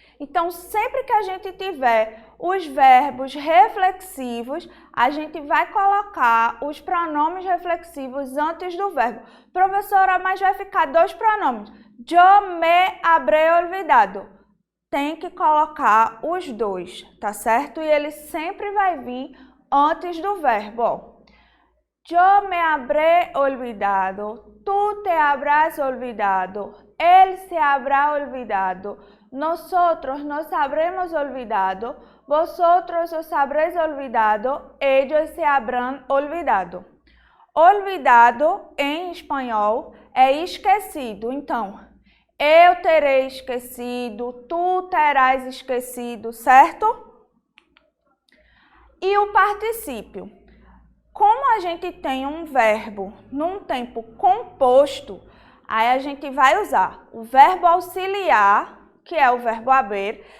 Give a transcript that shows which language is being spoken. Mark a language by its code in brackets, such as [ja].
[pt] Então, sempre que a gente tiver os verbos reflexivos, a gente vai colocar os pronomes reflexivos antes do verbo. Professora, mas vai ficar dois pronomes. [es] Yo me habré olvidado. [pt] Tem que colocar os dois, tá certo? E ele sempre vai vir antes do verbo, ó. [es] Yo me habré olvidado. Tú te habrás olvidado. Él se habrá olvidado. nosotros nos habremos olvidado, vosotros os habréis olvidado, ellos se habrán olvidado. [pt] Olvidado, em espanhol, é esquecido. Então, eu terei esquecido, tu terás esquecido, certo? E o particípio. Como a gente tem um verbo num tempo composto, aí a gente vai usar o verbo auxiliar, que é o verbo haber.